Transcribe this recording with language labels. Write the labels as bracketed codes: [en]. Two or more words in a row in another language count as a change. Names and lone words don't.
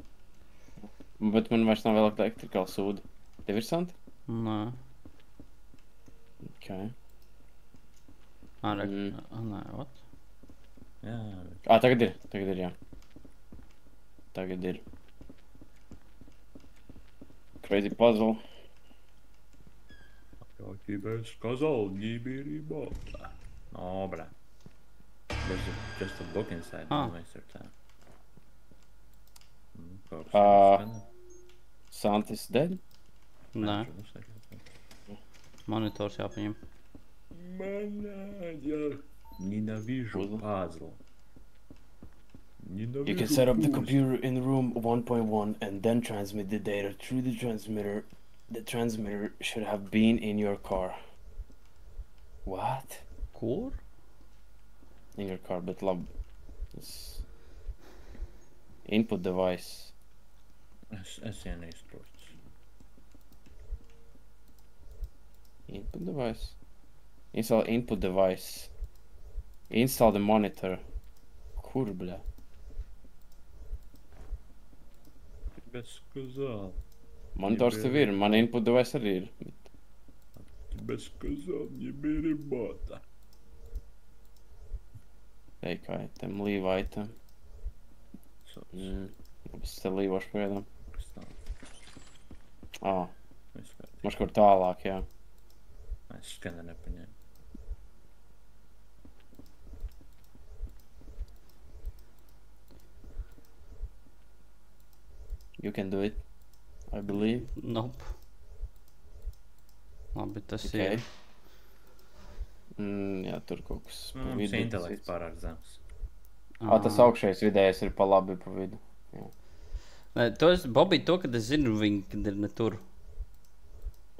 [lv] Bet man vairs nav vēl electrical sūda. Tev ir santi? Nē. Okay. Nē, what? Jā, Tagad ir, jā. Tagad ir. [en] Crazy puzzle. [ru] Я тебе сказал, не бери бота. [en] Oh, bro. There's just a book inside. Don't waste your time. Santis dead? [lv] Nē, monitors jāpaņem. [ru] Ненавижу пазл. [en] You can set up the computer in room 1.1 and then transmit the data through the transmitter. The transmitter should have been in your car. What? [lv] Kur? [en] In your car, but labi. It's input device. [lv] Es neizprotu. [en] Input device. Install input device. Install the monitor. [lv] Kur, [ru] bля? Тебе сказал. [lv] Monitors tev ir, man [en] input device [lv] arī ir. [ru] Тебе сказал, не бери бота. [en] Take item, leave item. [lv] Es te līvošu pagaidām. Maš kur tālāk, jā. Es skanu nepaņēmu. [en] You can do it, I believe. Nope. [lv] Labi, tas [en] Okay. [lv] ir. Jā, tur kaut kas pa Mums vidu. intelekts pārāk zems. Tas augšējais vidējais ir pa labi pa vidu. Jā. Nē, to es, Bobby, to, kad es zinu viņu, kad ir ne tur. Jā.